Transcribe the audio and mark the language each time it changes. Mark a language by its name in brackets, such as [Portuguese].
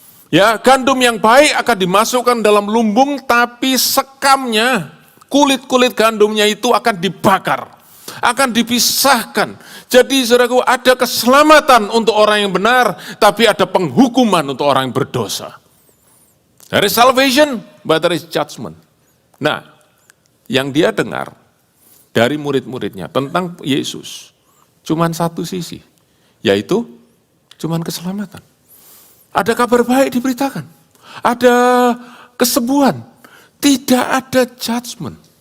[Indonesian] Ya, gandum yang baik akan dimasukkan dalam lumbung, tapi sekamnya, kulit-kulit gandumnya itu akan dibakar, akan dipisahkan. Jadi, saudaraku, ada keselamatan untuk orang yang benar, tapi ada penghukuman untuk orang yang berdosa. [English] There is salvation, but there is judgment. [Indonesian] Nah, yang dia dengar dari murid-muridnya tentang Yesus, cuman satu sisi, yaitu cuman keselamatan. Ada kabar baik diberitakan, ada kesembuhan, tidak ada judgment.